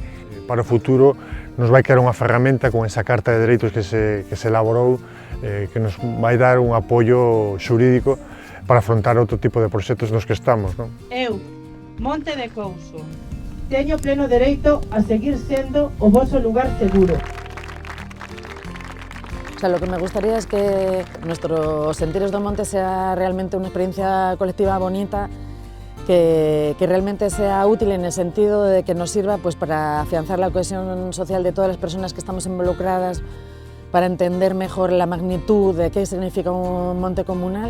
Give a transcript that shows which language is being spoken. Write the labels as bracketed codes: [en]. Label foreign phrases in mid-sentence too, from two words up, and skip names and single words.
[gl] Para o futuro nos vai quedar unha ferramenta con esa carta de dereitos que se elaborou, que nos vai dar un apoio xurídico para afrontar outro tipo de proxectos nos que estamos, non? Eu, Monte de Couso, teño pleno dereito a seguir sendo o voso lugar seguro. [es] O sea, lo que me gustaría es que nuestros Sentiros do Monte sea realmente una experiencia colectiva bonita, que realmente sea útil en el sentido de que nos sirva pues, para afianzar la cohesión social de todas las personas que estamos involucradas, para entender mejor la magnitud de qué significa un monte comunal.